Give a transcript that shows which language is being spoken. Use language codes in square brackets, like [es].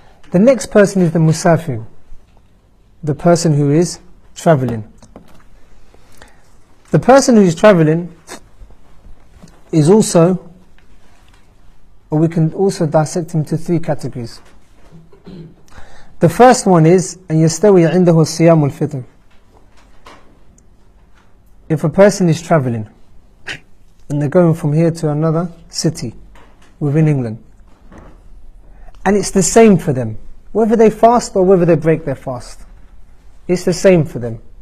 [en] The next person is the musafir, the person who is traveling. The person who is traveling is also, or we can also dissect him into 3 categories. The first one is [ar] أن يستوي عنده الصيام والفطر. [en] If a person is traveling and they're going from here to another city within England, and it's the same for them, whether they fast or whether they break their fast, it's the same for them.